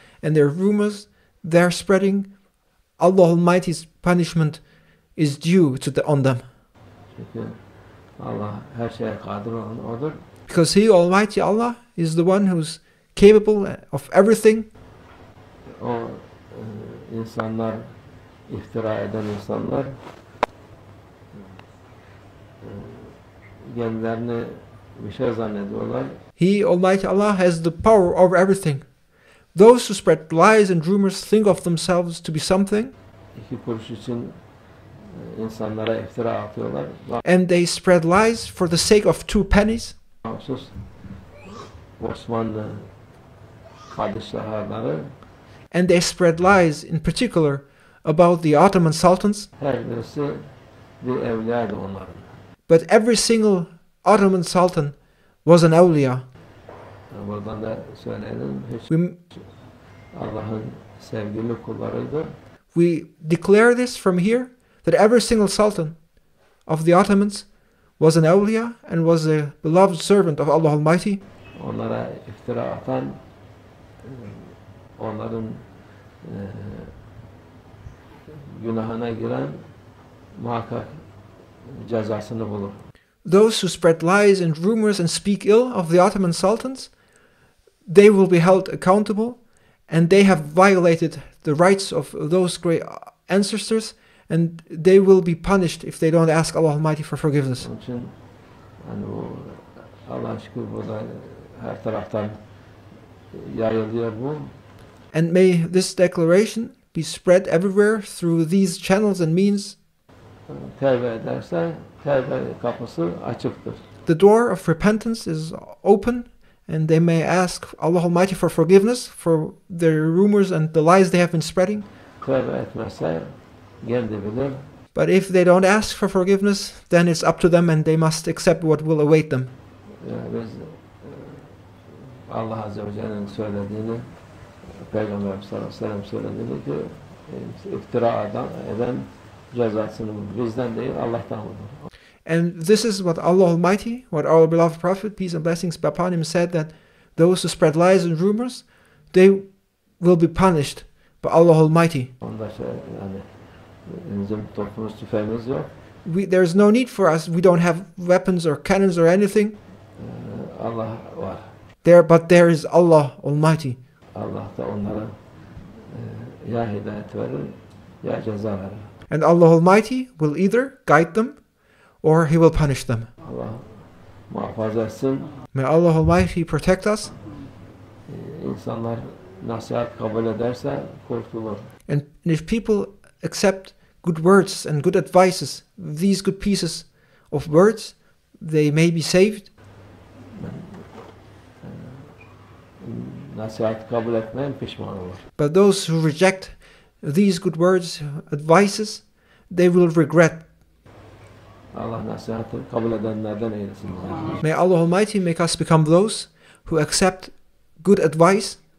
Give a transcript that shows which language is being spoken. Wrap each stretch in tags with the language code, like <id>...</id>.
<en>and their rumors they're spreading, Allah Almighty's punishment is due on them.</en> <tr>Çünkü Allah her şeye kadir olan odur.</tr> <en>Because He, Almighty Allah, is the one who's capable of everything.</en> <tr>O insanlar, iftira eden insanlar kendilerini bir şey zannediyorlar.</tr> <en>He, Almighty Allah, has the power over everything. Those who spread lies and rumors think of themselves to be something.</en> <tr>2 kuruş için insanlara iftira atıyorlar.</tr> <en>And they spread lies for the sake of 2 pennies.</en> <tr>Mahsus Osmanlı padişahları,</tr> <en>And they spread lies in particular about the Ottoman sultans.</en> <tr>her birisi bir evliyaydı onların.</tr> <en>But every single Ottoman sultan was an awliya.</en> <tr>Buradan da söyleyelim, Allah'ın sevgili kullarıydı.</tr> <en>We declare this from here, that every single sultan of the Ottomans was an awliya and was a beloved servant of Allah Almighty.</en> <tr>Onlara iftira atan, onların günahına giren muhakkak cezasını bulur.</tr> <en>Those who spread lies and rumors and speak ill of the Ottoman sultans, they will be held accountable, and they have violated the rights of those great ancestors, and they will be punished if they don't ask Allah Almighty for forgiveness.</en> <tr>Onun için yani bu Allah'a şükür burada her taraftan yayılıyor bu.</tr> <en>And may this declaration be spread everywhere through these channels and means.</en> <tr>Tevbe ederse tevbe kapısı açıktır.</tr> <en>The door of repentance is open, and they may ask Allah Almighty for forgiveness for their rumors and the lies they have been spreading.</en> <tr>Tevbe etmezse kendi bilir.</tr> <en>But if they don't ask for forgiveness, then it's up to them, and they must accept what will await them.</en> <tr>Biz Allah Azze ve Celle'nin söylediğini, Peygamber sallallahu aleyhi ve sellem söylediğini ki iftira eden cezasını bulur. Bizden değil, Allah'tan bulur.</tr> <en>And this is what Allah Almighty, what our beloved Prophet, peace and blessings be upon him, said, that those who spread lies and rumors, they will be punished by Allah Almighty.</en> <tr>Onda yani bizim toplumumuz tüfeğimiz yok.</tr> <en>There's no need for us. We don't have weapons or cannons or anything.</en> <tr>Allah var.</tr> <en>But there is Allah Almighty.</en> <tr>Allah da onlara ya hidayet verir ya ceza verir.</tr> <en>And Allah Almighty will either guide them or He will punish them.</en> <tr>Allah muhafaza etsin.</tr> <en>May Allah Almighty protect us.</en> <tr>İnsanlar nasihat kabul ederse kurtulur.</tr> <en>And if people accept good words and good advices, these good pieces of words, they may be saved.</en> <tr>Nasihat kabul etmeyen pişman olur.</tr> <en>But those who reject these good words, advices, they will regret.</en> <tr>Allah nasihatı kabul edenlerden eylesin.</tr> <en>May Allah Almighty make us become those who accept good advice.</en>